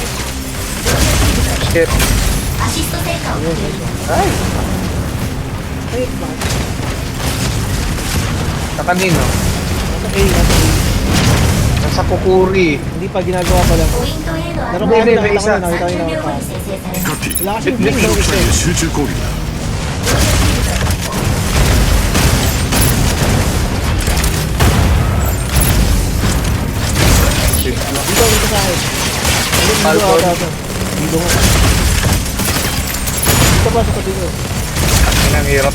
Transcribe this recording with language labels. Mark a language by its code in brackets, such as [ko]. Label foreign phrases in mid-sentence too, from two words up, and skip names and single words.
[tl] Shit. Ay, Ay, bakit? sa kanino? Nasa A. Nasa Kukuri. Hindi pa, ginagawa pa lang. Laro ko Hindi, kami, may isa. nakita ko yung nakita. [ja] 各機 [tl] Wala kasing [ja] 敵 [tl] blink [ja] の [tl] daw [ja] 機 [tl] isa [ja] 体 [tl] eh. [ja] へ集中攻撃だ [tl] Dito sa akin. Falcon. Dito nga. Dito pa, sa dito. Ang hirap.